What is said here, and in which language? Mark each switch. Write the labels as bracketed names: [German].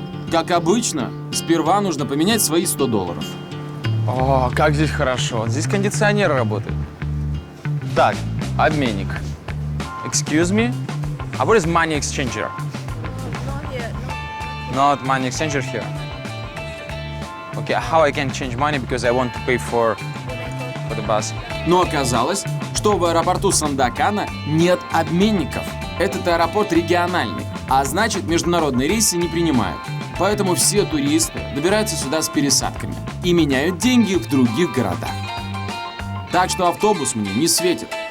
[Russian] Как обычно, сперва нужно поменять свои $100. О, как здесь хорошо. Здесь кондиционер работает. Так, обменник. [English] Excuse me? What is money exchanger? Not money exchanger here. Okay, how I can change money because I want to pay for the bus. [Russian] Но оказалось, что в аэропорту Сандакана нет обменников. Этот аэропорт региональный, а значит, международные рейсы не принимают. Поэтому все туристы добираются сюда с пересадками и меняют деньги в других городах. Так что автобус мне не светит.